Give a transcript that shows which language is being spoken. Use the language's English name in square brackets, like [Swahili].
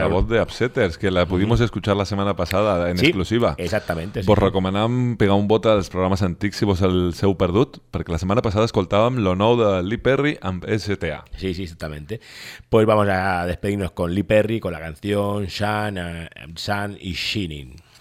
[Spanish] la voz de Upsetters, que la pudimos escuchar la semana pasada en exclusiva. Exactamente. [Catalan] Vos recomanam pegar un bot als programes antics si vos el seu perdut, perquè la setmana passada escoltàvem lo nou de Lee Perry amb STA. [Spanish] Sí, sí, exactamente. Pues vamos a despedirnos con Lee Perry, con la canción Shan, Shan y Shining.